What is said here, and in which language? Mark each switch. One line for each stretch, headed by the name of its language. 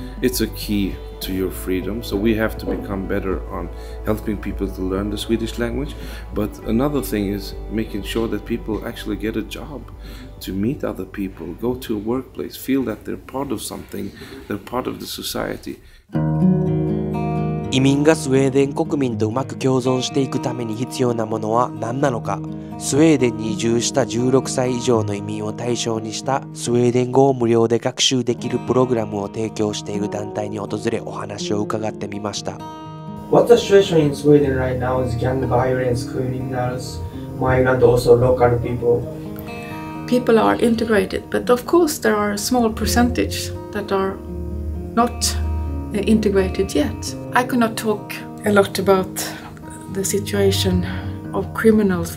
English: It's a key to your freedom, so we have to become better on helping people to learn the Swedish language. But another thing is making sure that people actually get a job, to meet other people, go to a workplace, feel that they're part of something, they're part of the society.
Japanese: 移民がスウェーデン国民とうまく共存していくために必要なものは何なのか。スウェーデンに移住した16歳以上の移民を対象にしたスウェーデン語を無料で学習できるプログラムを提供している団体に訪れお話を伺ってみました。
English: What's the situation in Sweden right now is gang violence, criminals, migrants, also local people. People are integrated, but of course there are a small percentage that are not integrated yet. I could not talk a lot about the situation of criminals.